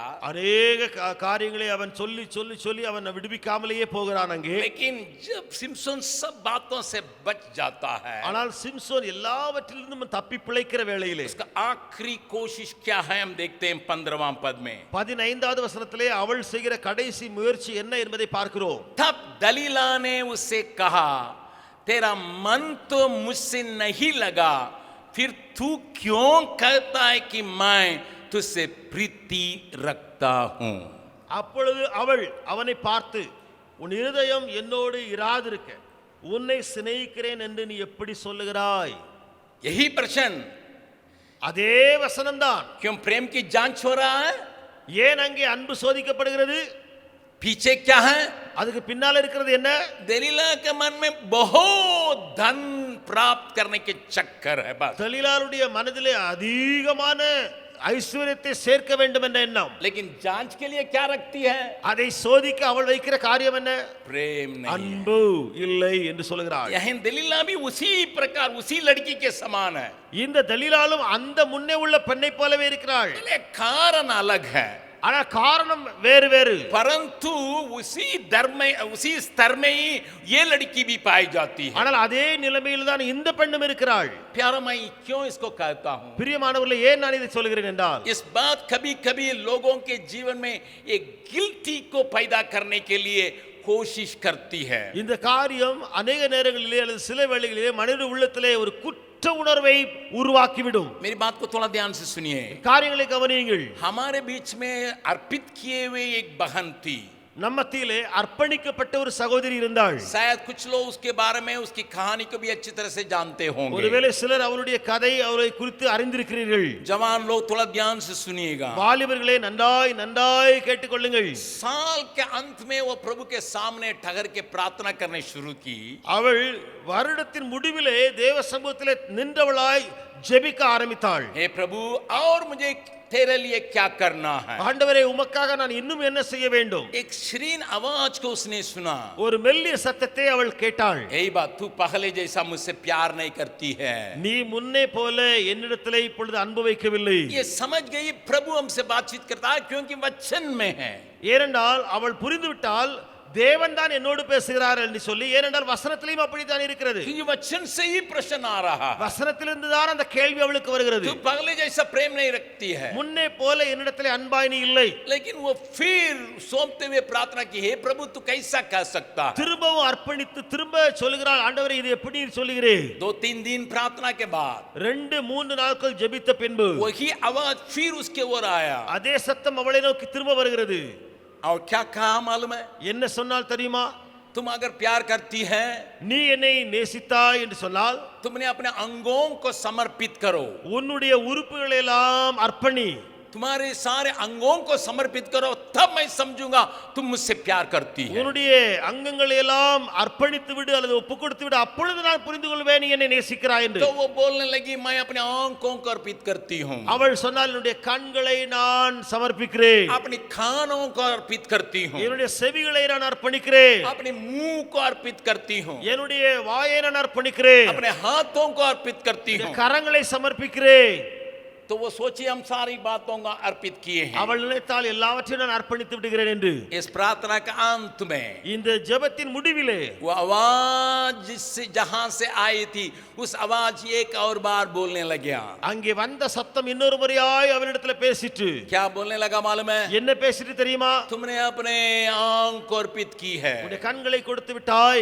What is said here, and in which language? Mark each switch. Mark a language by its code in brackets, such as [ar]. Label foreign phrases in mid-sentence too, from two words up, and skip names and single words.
[ta] अनेक காரியங்களை அவன் சொல்லி சொல்லி சொல்லி அவன் விடுவிக்காமலேயே போகிறான் அங்கே. [hi] लेकिन जब सिमसोन सब बातों से बच जाता है, [ta] ஆனால் சிம்சோன் எல்லாவற்றிலிருந்தும் தப்பி பிழைக்கிற வேளையிலே [hi] उसका आखिरी कोशिश क्या है हम देखते हैं 15वां पद में. [ta] 15வது வசனத்திலே அவள் செய்கிற கடைசி முயற்சி என்ன என்பதை பார்க்கிறோம். [hi] तब दलीला ने उससे कहा, तेरा मन तो मुझसे नहीं लगा, फिर तू क्यों कहता है कि मैं तुझसे प्रीति रखता हूं? [ta] அப்பொழுது அவள் அவனை பார்த்து, உன் இருதயம் என்னோடு இராதிருக்க உன்னை சிநேகிக்கிறேன் என்று நீ எப்படி சொல்லுகிறாய்? [hi] यही प्रश्न, [ta] அதே வசனம்தான். [hi] क्यों प्रेम की जांच हो रहा है? [ta] ஏன் அங்கே அன்பு சோதிக்கப்படுகிறது? [hi] पीछे क्या है? [ta] அதுக்கு பின்னால இருக்கிறது என்ன? [hi] दलीला के मन में बहुत धन प्राप्त करने के चक्कर है. बस [ta] தெலீலாளுடைய மனதிலே அதிகமான ஐஸ்வர்யத்தை சேர்க்க வேண்டும் என்ற எண்ணம். [hi] लेकिन जांच के लिए क्या रखती है? [ta] அதை சோதிக்க அவள் வைக்கிற காரியம் என்ன? [hi] प्रेम नहीं, [ta] அன்பு இல்லை என்று சொல்கிறாள். [hi] यही दलीला भी उसी प्रकार, उसी लड़की के समान है. [ta] இந்த தெலீலாலும் அந்த முன்னே உள்ள பெண்ணை போலவே இருக்கிறாள். [hi] कारण अलग है. [ta] ஆனா காரணம் வேறு வேறு. [hi] परंतु उसी धर्म में, उसी स्तर में ही ये लड़की भी पाई जाती है। [ta] ஆனால் அதே நிலைமையில் தான் இந்த பெண்ணும் இருக்கிறாள். [hi] प्यारा मैं क्यों इसको कहता हूं? [ta] பிரியமானவர்களே, ஏன் நான் இதை சொல்கிறேன் என்றால், [hi] इस बात कभी कभी लोगों के जीवन में एक गिल्टी को पैदा करने के लिए कोशिश करती है। [ta] இந்த காரியம் अनेक நேரங்களிலே அல்லது சில வேளைகளிலே மனித உள்ளத்திலே ஒரு குற்ற உணர்வை உருவாக்கிவிடும். [hi] मेरी बात को थोड़ा ध्यान से सुनिए। [ta] காரியங்களை கவனியுங்கள். [hi] हमारे बीच में अर्पित किए हुए एक बहन थी। [ta] நம்ம மத்தியிலே அர்ப்பணிக்கப்பட்ட ஒரு சகோதரி இருந்தாள். [hi] शायद कुछ लोग उसके बारे में, उसकी कहानी को भी अच्छी तरह से जानते होंगे। [ta] ஒருவேளை சிலர் அவருடைய கதை அவரை குறித்து அறிந்திருக்கிறீர்கள். [hi] जवान लोग थोड़ा ध्यान से सुनिएगा। [ta] வாலிபர்களே, நன்றாய் நன்றாய் கேட்டுக்கொள்ளுங்கள். [hi] साल के अंत में वो प्रभु के सामने ठहर के प्रार्थना करने शुरू की। [ta] அவள் வருடத்தின் முடிவிலே தேவ சமூகத்திலே நின்றவளாய் ஜெபிக்க ஆரம்பித்தாள். [hi] हे प्रभु, और मुझे तेरे लिए क्या करना है? [ta] ஆண்டவரே, உமக்காக நான் இன்னும் என்ன செய்ய வேண்டும்? [hi] एक श्रीन आवाज को उसने सुना। [ta] ஒரு மெல்லிய சத்தத்தை அவள் கேட்டாள். [hi] यही बात, तू पहले जैसा मुझसे प्यार नहीं करती है। [ta] நீ முன்னே போல என்னிடத்திலே இப்பொழுது அன்பு வைக்கவில்லை. [hi] ये समझ गई प्रभु हमसे बातचीत करता है क्योंकि वचन में है। [ta] ஏனென்றால் அவள் புரிந்துவிட்டால் தேவன் தான் என்னோடு பேசுகிறார் என்று சொல்லி, ஏனென்றால் வசனத்திலும் அப்படித்தான் இருக்கிறது. [hi] क्योंकि वचन से ही प्रश्न आ रहा है। [ta] வசனத்திலிருந்து தான் அந்த கேள்வி அவளுக்கு வருகிறது. [hi] तू पहले जैसा प्रेम नहीं रखती है। [ta] முன்னே போல என்னிடத்திலே அன்பாய் நீ இல்லை. [hi] लेकिन वो फिर सौंपते हुए प्रार्थना की, हे प्रभु तू कैसा कह सकता है? [ta] திரும்பவும் அர்ப்பணித்து திரும்ப சொல்லுகிறாள், ஆண்டவரே இது எப்படி சொல்லுகிறேன்? [hi] 2-3 दिन प्रार्थना के बाद [ta] 2-3 நாட்கள் ஜெபித்த பின்பு [hi] वही आवाज फिर उसके ओर आया। [ta] அதே சத்தம் அவளை நோக்கி திரும்ப வருகிறது. [hi] और क्या कहा मालूम है? [ta] என்ன சொன்னால் தெரியுமா? [hi] तुम अगर प्यार करती है, [ta] நீ என்னை நேசித்தாய் என்று சொன்னால் [hi] तुमने अपने अंगों को समर्पित करो। [ta] உன்னுடைய உறுப்புகளை எல்லாம் அர்ப்பணி. [hi] तुम्हारे सारे अंगों को समर्पित करो, तब मैं समझूंगा तुम मुझसे प्यार करती है। [ta] உன்னுடைய அங்கங்களை எல்லாம் அர்ப்பணித்து விடு அல்லது ஒப்பு கொடுத்து விடு, அப்பொழுது நான் புரிந்து கொள்வேன் நீ என்னை நேசிக்கிறாய் என்று. [hi] तो वो बोलने लगी, मैं अपने आंखों को अर्पित करती हूँ। [ta] அவள் சொன்னால் என்னுடைய கண்களை நான் சமர்ப்பிக்கிறேன், [hi] अपनी कानों को अर्पित करती हूँ, [ta] என்னுடைய செவிகளை நான் அர்ப்பணிக்கிறேன், [hi] अपने मुंह को अर्पित करती हूँ, [ta] என்னுடைய வாயை நான் அர்ப்பணிக்கிறேன், [hi] अपने हाथों को अर्पित करती हूँ। [ta] கரங்களை சமர்ப்பிக்கிறேன். [hi] तो वो सोची हम सारी बातों का अर्पित किए हैं। [ta] அவள் நினைத்தால் எல்லாவற்றையும் நான் அர்ப்பணித்து விடுகிறேன் என்று. [hi] इस प्रार्थना के अंत में [ta] இந்த ஜெபத்தின் முடிவிலே [hi] वो आवाज जिससे जहां से आई थी, उस आवाज एक और बार बोलने लगा। [ta] அங்கே வந்த சத்தம் இன்னொரு முறையாய் அவளிடத்துல பேசிட்டு. [hi] क्या बोलने लगा मालूम है? [ta] என்ன பேசிட்டு தெரியுமா? [hi] तुमने अपने आंख को अर्पित की है, [ta] உன்னுடைய கண்களை கொடுத்து விட்டாய்,